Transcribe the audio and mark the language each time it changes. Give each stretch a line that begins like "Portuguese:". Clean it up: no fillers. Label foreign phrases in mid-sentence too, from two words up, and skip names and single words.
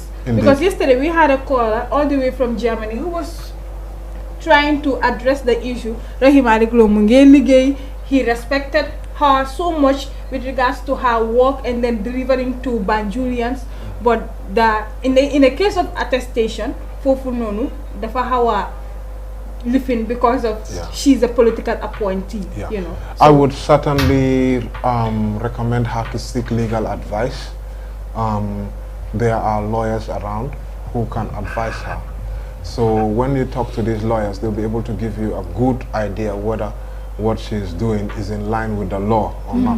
English: Because yesterday we had a caller all the way from Germany who was trying to address the issue. He respected her so much with regards to her work and then delivering to Banjulians, but in the case of attestation,
Wolof: fofu nonu dafa hawa
English: living because of she's a political appointee. You know. So I would certainly recommend her to seek legal advice. There are lawyers around who can advise her. So when you talk to these lawyers, they'll be able to give you a good idea whether what she's doing is in line with the law or not.